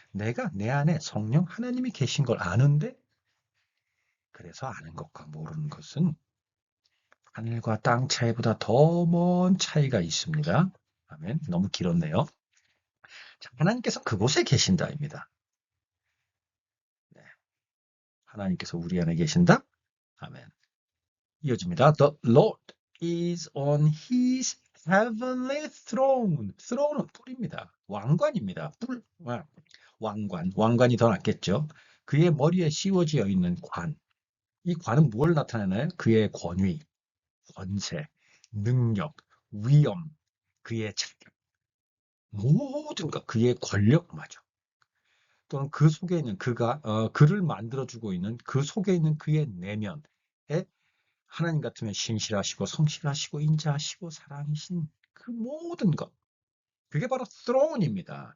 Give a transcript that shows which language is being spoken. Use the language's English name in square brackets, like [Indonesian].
[Korean] 내가 내 안에 성령 하나님이 계신 걸 아는데 그래서 아는 것과 모르는 것은 하늘과 땅 차이보다 더 먼 차이가 있습니다. 아멘. 너무 길었네요. 자, 하나님께서 그곳에 계신다입니다. 네, 하나님께서 우리 안에 계신다? 아멘. 이어집니다. [English] The Lord is on his heavenly throne. [Korean] throne은 뿔입니다. 왕관입니다. 뿔, 왕관. 왕관이 더 낫겠죠. 그의 머리에 씌워지어 있는 관. 이 관은 무엇을 나타내나요? 그의 권위. 권세, 능력, 위엄, 그의 자격, 모든 것, 그의 권력마저 또는 그 속에 있는 그를 만들어주고 있는 그 속에 있는 그의 내면에 하나님 같으면 신실하시고 성실하시고 인자하시고 사랑이신 그 모든 것 그게 바로 throne입니다.